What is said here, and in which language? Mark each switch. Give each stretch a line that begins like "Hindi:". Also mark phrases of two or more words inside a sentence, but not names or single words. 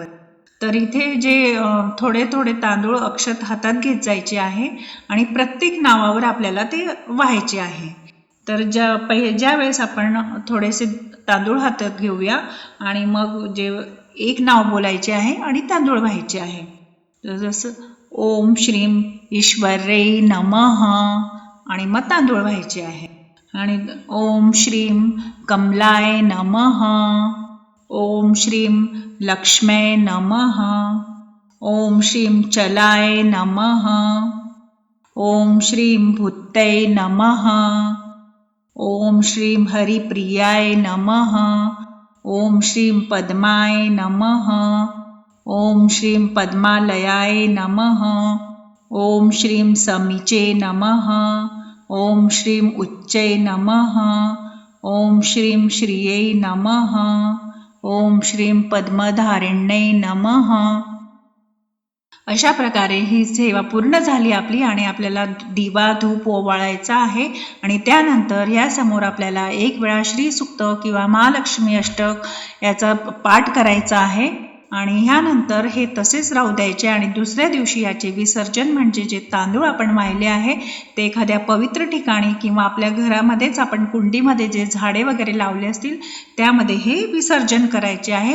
Marathi: तर इथे जे थोडे थोडे तांदूळ अक्षत हातात घेत जायचे आहे आणि प्रत्येक नावावर आपल्याला ते व्हायचे आहे. तर ज्या वेळेस आपण थोडेसे तांदूळ हातात घेऊया आणि मग जे एक नाव बोलायचे आहे आणि तांदूळ व्हायचे आहे. तर जसं
Sanskrit: ओम श्रीम ईश्वरे नमः
Marathi: आणि मग तांदूळ व्हायचे आहे.
Sanskrit: आणि ओम श्रीम कमलाय नमः, ओम श्रीम लक्ष्मे नमः, ओम श्रीम चलाय नमः, ओम श्रीम भूतये नमः, ओम श्रीम हरिप्रियाय नमः, ओम श्रीम पद्माय नमः, ओम श्रीम पद्मालयाय नमः, ओम श्रीम समीचे नमः, ओम श्रीम उच्चे नमः, ओम श्रीम श्रिये नमः, ओम श्रीम पद्मधारिण्ये नमः.
Marathi: अशा प्रकारे ही सेवा पूर्ण झाली आपली आणि आपल्याला दिवा धूप ओवाळायचा आहे. आणि त्यानंतर यासमोर आपल्याला एक वेळा श्री सुक्त किंवा महालक्ष्मी अष्टक याचा पाठ करायचा आहे. आणि ह्यानंतर हे तसेच राहू द्यायचे आणि दुसऱ्या दिवशी याचे विसर्जन म्हणजे जे तांदूळ आपण वाहिले आहे ते एखाद्या पवित्र ठिकाणी किंवा आपल्या घरामध्येच आपण कुंडीमध्ये जे झाडे वगैरे लावले असतील त्यामध्ये हे विसर्जन करायचे आहे.